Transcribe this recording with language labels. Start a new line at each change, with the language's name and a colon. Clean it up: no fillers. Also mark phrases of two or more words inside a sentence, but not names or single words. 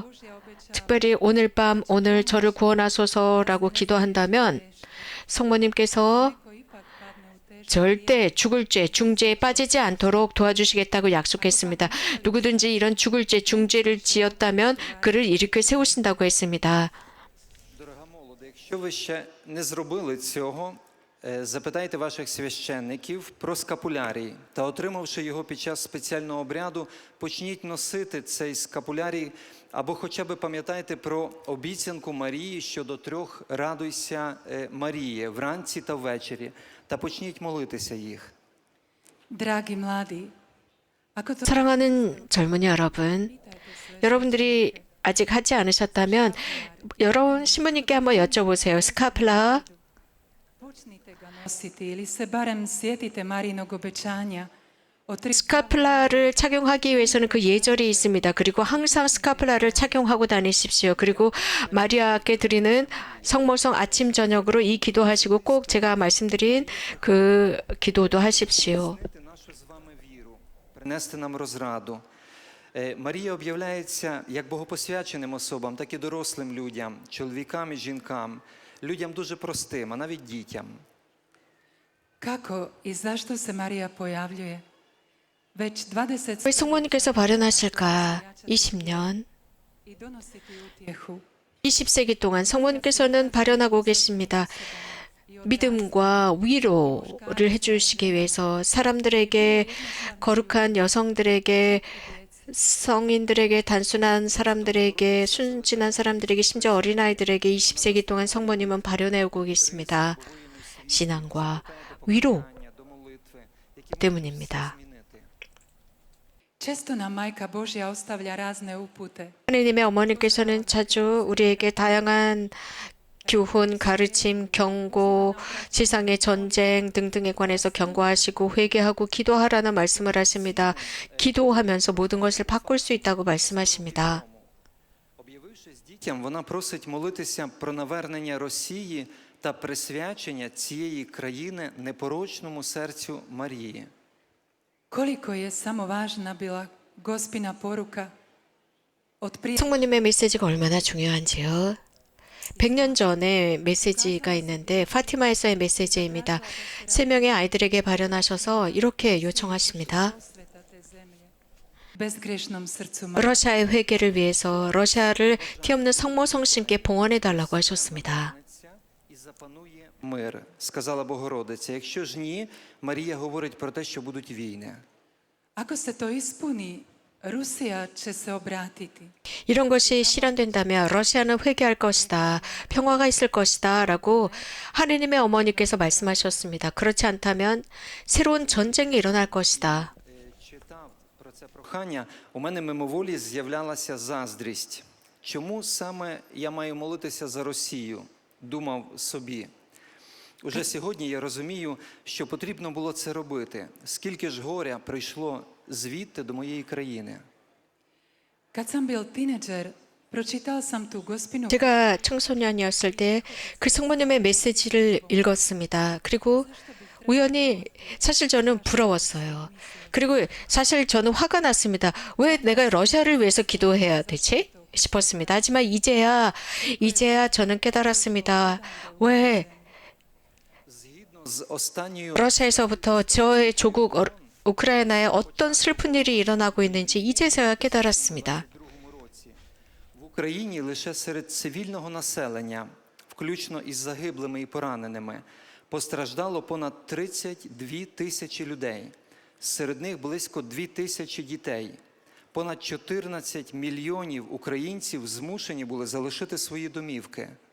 Croatian: Božja obećava
Korean: 특별히 오늘 밤 오늘 저를 구원하소서라고 기도한다면 성모님께서
Croatian: ko ipak padne u teško
Korean: 절대 죽을 죄, 중죄에 빠지지 않도록 도와주시겠다고 약속했습니다. 누구든지 이런 죽을 죄, 중죄를 지었다면 그를 일으켜 세우신다고 했습니다.
Ukrainian: Дорога молоде, якщо ви ще не зробили цього, запитайте ваших священників про скапулярій та, отримавши його під час спеціального обряду, почніть носити цей скапулярій або хоча б пам'ятайте про обіцянку Марії щодо 3 «Радуйся, Маріє» вранці та ввечері та почніть молитися їх.
Croatian: Dragi mladi, ako to
Korean: 사랑하는 젊은이 여러분, 여러분들이 아직 하지 않으셨다면 여러분 신부님께 한번 여쭤보세요. 스카플라,
Croatian: počnite ga nositi ili se barem sjetite Marijinog obećanja o 3
Korean: 스카플라를 착용하기 위해서는 그 예절이 있습니다. 그리고 항상 스카플라를 착용하고 다니십시오. 그리고 마리아께 드리는 성모성 아침 저녁으로 이 기도하시고 꼭 제가 말씀드린 그 기도도 하십시오.
Ukrainian: Знайти нашу з вами віру, принести нам розраду. Марія об'являється як богопосвяченим особам, так і дорослим людям, чоловікам і жінкам, людям дуже простим, а навіть дітям.
Croatian: Kako i zašto se Marija pojavljuje? Već 20
Korean: 왜 성모님께서 발현하실까? 20년,
Croatian: i donositi utjehu.
Korean: 20세기 동안 성모님께서는 발현하고 계십니다. 믿음과 위로를 해주시기 위해서 사람들에게, 거룩한 여성들에게, 성인들에게, 단순한 사람들에게, 순진한 사람들에게, 심지어 어린아이들에게 20세기 동안 성모님은 발현해오고 계십니다. 신앙과 위로
Ukrainian: До молитви, які
Korean: 때문입니다.
Ukrainian: змінити.
Croatian: Često nam Majka Božja ostavlja razne upute.
Korean: 하느님의 어머니께서는 자주 우리에게 다양한 교훈, 가르침, 경고, 세상의 전쟁 등등에 관해서 경고하시고 회개하고 기도하라는 말씀을 하십니다. 기도하면서 모든 것을 바꿀 수 있다고 말씀하십니다.
Ukrainian: Об'явившись дітям, вона просить молитися про навернення Росії та присвячення цієї країни непорочному серцю Марії.
Croatian: Koliko je samo važna bila Gospina poruka od prije
Korean: 성모님의 메시지가 얼마나 중요한지요. 100년 전에 메시지가 있는데 파티마에서의 메시지입니다. 3명의 아이들에게 발현하셔서 이렇게 요청하십니다.
Croatian: osveta te zemlje. Bezgrešnom srcu Marije.
Korean: 러시아의 회개를 위해서 러시아를 티없는 성모 성심께 봉헌해달라고 하셨습니다.
Ukrainian: І запанує мир, сказала Богородиця. Якщо ж ні, Марія говорить про те, що будуть війни.
Croatian: Ako se to ispuni, Rusija će se obratiti.
Korean: 이런 것이 실현된다면 러시아는 회개할 것이다. 평화가 있을 것이다. 라고 하느님의 어머니께서 말씀하셨습니다. 그렇지 않다면 새로운 전쟁이 일어날 것이다.
Ukrainian: Читав про це прохання, у мене мимоволі з'являлася заздрість. Чому саме я маю молитися за Росію? Думав собі. Уже сьогодні я розумію, що потрібно було це робити. Скільки ж горя прийшло звідти до моєї країни.
Croatian: Kad sam bil tineđer, pročitao sam tu Gospinu
Korean: 제가 청소년이었을 때 그 성모님의 메시지를 읽었습니다. 그리고 우연히 사실 저는 부러웠어요. 그리고 사실 저는 화가 났습니다. 왜 내가 러시아를 위해서 기도해야 되지? 싶었습니다. 하지만 이제야 저는 깨달았습니다. 왜
Ukrainian: Згідно з останньою
Korean: 러시아에서부터 저의 조국 우크라이나에 어떤 슬픈 일이 일어나고 있는지 이제서야 깨달았습니다.
Ukrainian: році в Україні лише серед цивільного населення, включно із загиблими і пораненими, постраждало понад 32 тисячі людей. Серед них близько 2000 дітей. Понад 14 мільйонів українців змушені були залишити свої домівки.